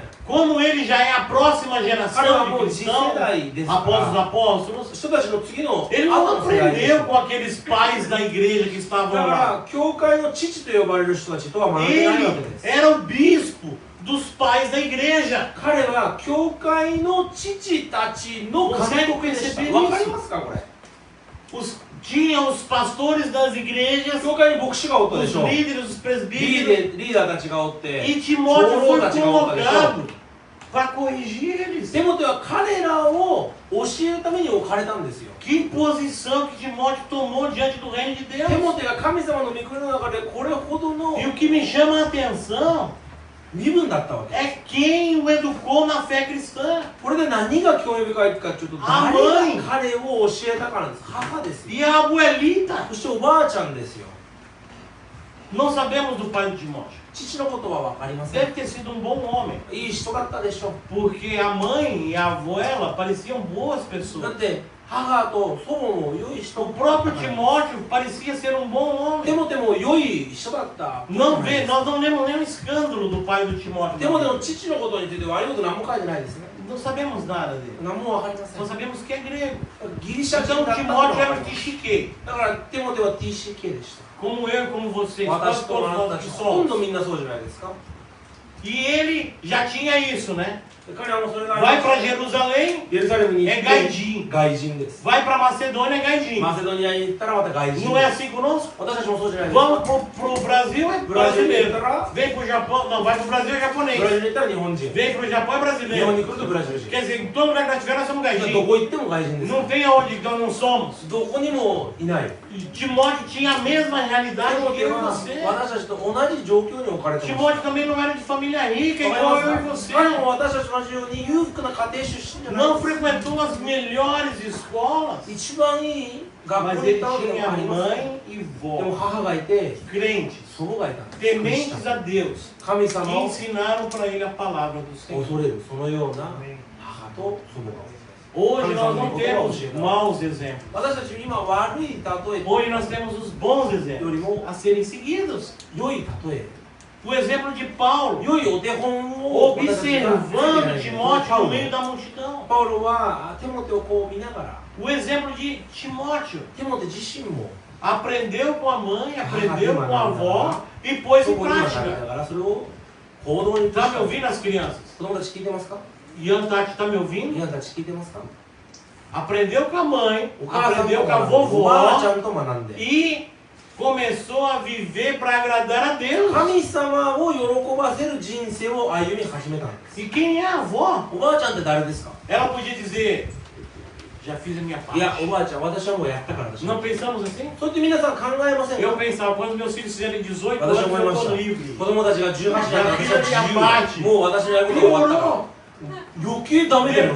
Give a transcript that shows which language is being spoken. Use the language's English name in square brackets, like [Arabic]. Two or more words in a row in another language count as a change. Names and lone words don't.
[Portuguese] Como ele já é a próxima geração de cristãos, após os apóstolos, [Japanese] 人たちの次の [Portuguese] ele [Japanese] 後 [Portuguese] não [Japanese] の世代です [Portuguese] aprendeu com aqueles pais da igreja que [Japanese] だ [Portuguese] estavam [Japanese] か [Portuguese] lá. [Japanese] ら教会の父と呼ばれる人たちとは学んでないわけ [Portuguese] Ele [Japanese] です。 [Portuguese] era o bispo dos pais da igreja. [Japanese] 彼は教会の父たちの監督でした。わかりますかこれ？ [Portuguese] Tinha os pastores das igrejas, [Japanese] 教会に牧師がおったで [Portuguese] os [Japanese] しょ。 [Portuguese] líderes, os [Japanese] リ [Portuguese] presbíteros, [Japanese] ーダーたちがおって、 [Portuguese] e Timóteo foi [Japanese] 長老たちがおったでしょ。 [Portuguese] colocado para corrigir eles. [Japanese] テモテは彼らを教えるために置かれたんですよ。 [Portuguese] Que posição que Timóteo tomou diante do reino de [Japanese] テ [Portuguese] Deus. [Japanese] モテが神様の御国の中でこれほどの [Portuguese] E o que me chama a atenção [Japanese] 身分だったわけ。 [Portuguese] é quem o educou na fé cristã. [Japanese] これで何が興味深いかというと、あ誰が彼を教えたからなんです。母ですよ。 [Portuguese] E a abuelita. [Japanese] そしておばあちゃんですよ。 [Portuguese] Não sabemos do pai de Timóteo. [Japanese] 父のことは分かりません。 [Portuguese] Deve ter sido um bom homem. [Japanese] いい人だったでしょう。 [Portuguese] Porque a mãe e a avó ela pareciam boas [Japanese] だ [Portuguese] pessoas. [Japanese] って母と祖母も良い人 [Portuguese] O próprio Timóteo parecia ser um bom [Japanese] テ [Portuguese] homem. [Japanese] モテも良い人だった。 [Portuguese] Nós não lemos nenhum escândalo do pai do Timóteo. [Japanese] テモテの父のことについて悪いこと何も書いてないですね。 [Portuguese] Não sabemos nada dele. [Japanese] 何も分かりませ [Portuguese] Só [Japanese] ん。 [Portuguese] sabemos que é grego. [Japanese] ギリシャ人 [Portuguese] Então [Japanese] だったの [Portuguese] Timóteo [Japanese] は分 [Portuguese] era [Japanese] か [Portuguese] o [Japanese] ります [Portuguese] TCK. [Japanese] だからテモテは TCK でした。 [Portuguese] Como eu e como vocês. [Japanese] 私 [Portuguese] Quase [Japanese] とあ [Portuguese] todos [Japanese] なた [Portuguese] nós [Japanese] た [Portuguese] que [Japanese] ちほとん [Portuguese] somos. [Japanese] どみんなそうじゃないですか。 [Portuguese] E ele já tinha isso, né? [Japanese] 彼はもうそれが [Portuguese] Vai para Jerusalém, [Japanese] エルサレムに行 [Portuguese] é [Japanese] って [Portuguese] gaidinho. [Japanese] 外人です。 [Portuguese] Vai para Macedônia, é gaidinho. [Japanese] マセドニアに行ったらまた外人 [Portuguese] Não é [Japanese] です。 [Portuguese] assim conosco? [Japanese] 私たちもそうじゃないですか。 [Portuguese] Vamos pro Brasil, é [Japanese] ブラジルに行っ [Portuguese] brasileiro. [Japanese] たら [Portuguese] Vem pro Japão, não, vai pro Brasil, é [Japanese] ブラ [Portuguese] japonês. [Japanese] ジルに行ったら日本人。 [Portuguese] Vem pro Japão, é [Japanese] 日本 [Portuguese] brasileiro. [Japanese] に来るとブラジル人。 [Portuguese] Quer dizer, em todo lugar que nós estivermos, nós somos [Japanese] ど [Portuguese] gaidinhos. [Japanese] こ行っても外人です。 [Portuguese] Não tem aonde que nós não somos. [Japanese] どこにもいない。 [Portuguese] E Timóteo tinha a mesma [Japanese] テ [Portuguese] realidade [Japanese] モ [Portuguese] que [Japanese] テ [Portuguese] eu e [Japanese] は [Portuguese] você. [Japanese] 私たちと同じ状況に置かれています。 [Portuguese] Timóteo também não era de família rica, [Japanese] わかり [Portuguese] igual [Japanese] ま [Portuguese] eu e [Japanese] すか？ [Portuguese] você. [Japanese] 彼も私たちと同じように裕福な家庭出身じゃない [Portuguese] Não [Japanese] です。 [Portuguese] frequentou as melhores escolas. [Japanese] 一番いい学 [Portuguese] Mas [Japanese] 校に行 [Portuguese] ele [Japanese] ったわけで [Portuguese] tinha [Japanese] もありません。 [Portuguese] mãe e [Japanese] でも [Portuguese] vó, [Japanese] 母がいて、 [Portuguese] crentes, [Japanese] 祖母がいたんです。 [Portuguese] tementes a Deus, [Japanese] 神 [Portuguese] que [Japanese] 様を [Portuguese] ensinaram para ele a palavra do Senhor. [Japanese] 恐れる、そのような母と祖母がおる。 [Portuguese] Hoje nós não temos maus exemplos. [Japanese] 私たち今悪い例え [Portuguese] Hoje nós temos os bons [Japanese] よ [Portuguese] exemplos [Japanese] りも [Portuguese] a serem seguidos. [Japanese] 良い例え、 [Portuguese] O exemplo de Paulo, [Japanese] 良いお手本を私たちが [Portuguese] observando Timóteo [Japanese] パウ [Portuguese] no [Japanese] ロ [Portuguese] meio da multidão. [Japanese] パウロはテモテをこう見ながら、 [Portuguese] O exemplo de Timóteo. [Japanese] テモテ自身も [Portuguese] Aprendeu com a mãe, aprendeu com a avó e pôs [Japanese] そ [Portuguese] em [Japanese] こに学びな [Portuguese] prática. [Japanese] がらそれを行動に移し [Portuguese] Tá [Japanese] た。 [Portuguese] me ouvindo, as crianças? [Japanese] 子供たち聞いてますか？ [Portuguese] Ian Tati, tá me ouvindo? [Japanese] 皆たち聞いてますか？ [Portuguese] Aprendeu com a mãe, [Japanese] お母さんと [Portuguese] aprendeu com a [Japanese] 学んで、おばあちゃ [Portuguese] vovó [Japanese] んと学んで、 [Portuguese] e começou a viver para agradar a Deus. [Japanese] 神様を喜ばせる人生を歩み始めたんです。 [Portuguese] E quem é a avó? [Japanese] おばあちゃんって誰ですか？ [Portuguese] Ela podia dizer, já fiz a minha [Japanese] いや、 [Portuguese] parte. [Japanese] おばあちゃん、私はもうやったから私は。 [Portuguese] Não pensamos assim? [Japanese] そうやって皆さん考えませんか？ [Portuguese] Eu pensava, quando meus filhos fizerem 18 [Japanese] 私は [Portuguese] anos, [Japanese] 思いま [Portuguese] eu [Japanese] し [Portuguese] tô [Japanese] た。 [Portuguese] livre. [Japanese] 子供たちが18だから私は自由。もう私のやることが終わったから。余計ダメだよ。